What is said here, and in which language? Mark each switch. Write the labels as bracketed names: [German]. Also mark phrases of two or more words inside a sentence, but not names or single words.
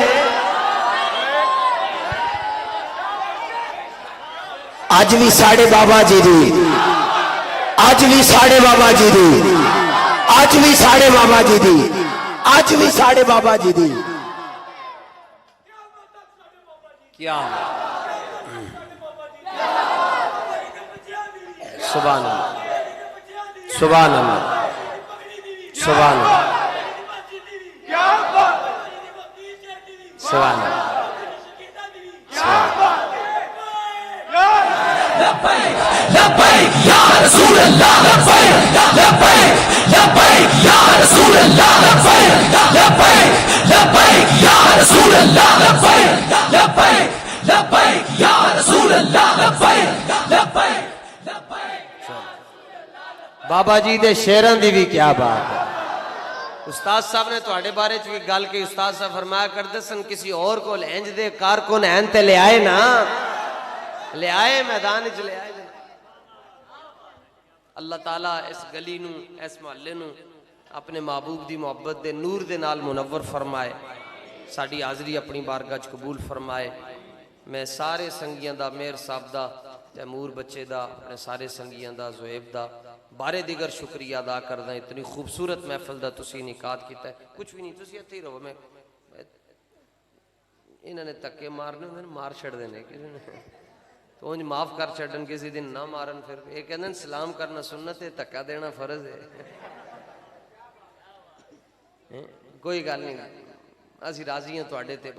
[Punjabi] اج بھی ساڈے بابا جی دی، اج بھی ساڈے بابا جی دی، اج بھی ساڈے بابا جی دی، آج بھی ساڈے بابا جی دی. [Arabic] کیا سبحان الله، سبحان الله، سبحان الله، سبحان الله. لبيك يا رسول الله، لبيك لبيك لبيك يا رسول الله، لبيك لبيك لبيك يا رسول الله، لبيك لبيك لبيك يا رسول الله، لبيك لبيك لبيك. [Punjabi] بابا جی دے شیراں دی بھی کیا بات ہے. استاد صاحب نے تھوڑے بارے چ بھی گل کی۔ استاد صاحب فرمایا کرتے سن کسی اور کو انج دے کارکن ہیں تے لے آئے نا، لے آئے میدان چ لے آئے. اللہ تعالیٰ اس گلی نوں، اس محلے نوں اپنے محبوب دی محبت دے نور دے نال منور فرمائے. ساڈی حاضری اپنی بارگاہ چ قبول فرمائے۔ میں سارے سنگیاں دا، مہر صاحب دا، تیمور بچے دا، اپنے سارے سنگیاں دا، زعیب دا بارِ دگر شکریہ ادا کردا. اتنی خوبصورت محفل دا تسی انعقاد کیتا ہے. کچھ بھی نہیں، تسی ایتھے ہی رہو. میں انہوں نے دھکے مارنے ہوں گے، مار چھڈدے نے کسی نے تو انج معاف کر چھڈن، کسی دن نہ مارن. [Urdu] پھر یہ کہتے سلام کرنا سنت ہے، دھکا دینا فرض ہے. [Punjabi] کوئی گل نہیں، اسی راضی ہیں تہاڈے تے.